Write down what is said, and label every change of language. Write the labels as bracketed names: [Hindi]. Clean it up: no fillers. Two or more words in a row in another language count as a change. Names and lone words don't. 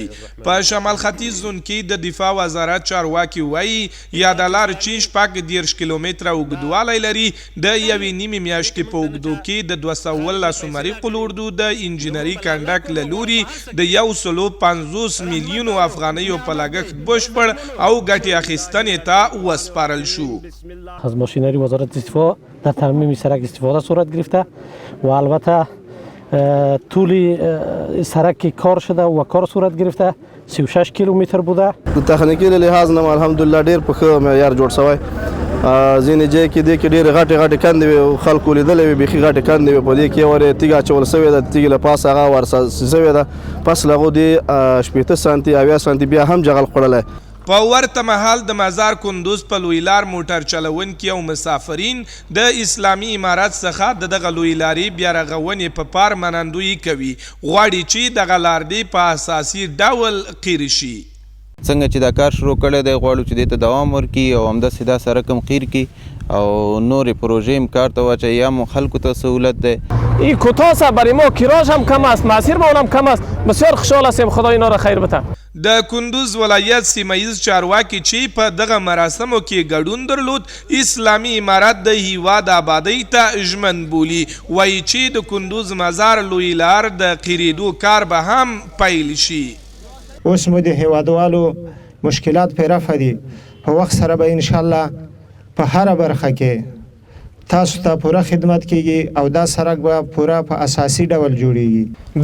[Pashto] په شمال ختیځ زون کې د دفاع وزارت چارواکي وایي یا د لار چې شپږ 30 کیلومتره اوږدوالی لري د یوې نیمې میاشتې په اوږدو کې د 219 مریخ اردو د انجینري کنډک له لوري د 150 میلیونو افغانیو په لګښت بشپړ او ګټې اخیستنې ته وسپارل شو. [Persian] از ماشینری وزارت دفاع در ترمیم سرک استفاده صورت گرفته و البته طول سرک کار شده و کار صورت گرفته 36 کیلومتر بوده. [Pashto] تخنیکی لحاظ نه الحمدلله ډیر په ښه معیار جوړ شوی. ځینې ځای کې د کې ډېرې غټې کندې وي او خلکو لیدلې وي بیخي غټې کندې وي. په دې کې ورې تیږه اچول سوې ده، تیږې له پاسه هغه ورساسې سوې ده، پس له هغو دې 80 سانتي 80 سانتي بیا هم جغل خوړلی. په ورته مهال د مزار کندوز په لوی لار موټر چلونکي او مسافرین د اسلامي امارت څخه د دغه لوی لارې بیارغونې په پار منندویي کوي، غواړي چې دغه لار دې په اساسي ډول قیر شي. څنګه چې دا کار شروع کړی دی غواړو چې دې ته دوام ورکړي او همداسې دا سړک هم قیر کړي او نورې پروژې هم کار ته واچوي، یا هم خلکو ته سهولت دی. [Persian] این کوتاه است، برای ما کراژ هم کم است، مسیر با اونم کم است. بسیار خوشحال هستیم، خدا اینا را خیر بده. [Pashto] د کندوز ولایت سیمه‌ییز چارواکي چې په دغه مراسمو کې ګډون درلود اسلامي امارت د هیواد آبادۍ ته ژمن بولي. وایي چې د کندوز مزار لوی لار د قیرېدو کار به هم پیل شي. اوس مو د هیوادوالو مشکلات پې رفع دي، په وخت سره به انشاءالله په هره برخه کې تاسو ته پوره خدمت کیږي او دا سړک به پوره په اساسي ډول جوړیږي.